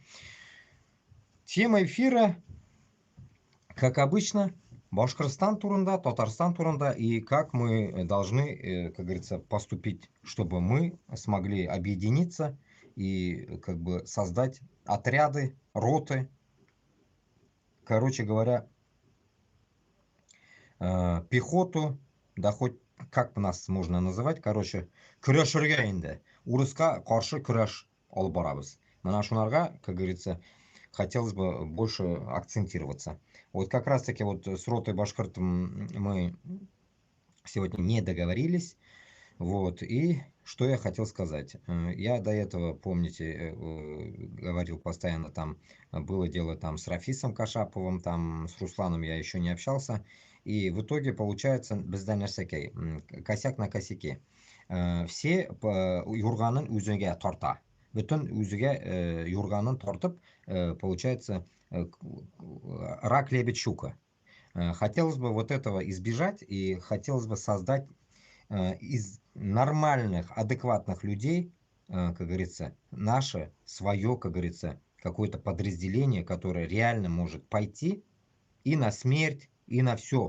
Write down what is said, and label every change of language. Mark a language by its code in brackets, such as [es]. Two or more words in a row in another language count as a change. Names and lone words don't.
[ru] Тема эфира, как обычно, Башкортостан турында, Татарстан турында и как мы должны, как говорится, поступить, чтобы мы смогли объединиться и как бы создать отряды, роты, короче говоря, пехоту, да хоть как нас можно называть, короче, [tt] күрәшергә инде. Урыска каршы көрәш алып барабыз. Менә шунарга, [ru] как говорится, хотелось бы больше акцентироваться. Вот как раз таки вот с ротой башкиртом мы сегодня не договорились. Вот, и что я хотел сказать. Я до этого, помните, говорил постоянно, там было дело там с Рафисом Кашаповым, там с Русланом я еще не общался. И в итоге получается [tt] бездән нәрсәкәй, [ru] косяк на косяке. [tt] Все юрганын үзегә тарта. Бөтен үзегә юрганын тартып, [ru] получается, рак, лебедь, щука. Хотелось бы вот этого избежать и хотелось бы создать из нормальных, адекватных людей, как говорится, наше, свое, как говорится, какое-то подразделение, которое реально может пойти и на смерть, и на все.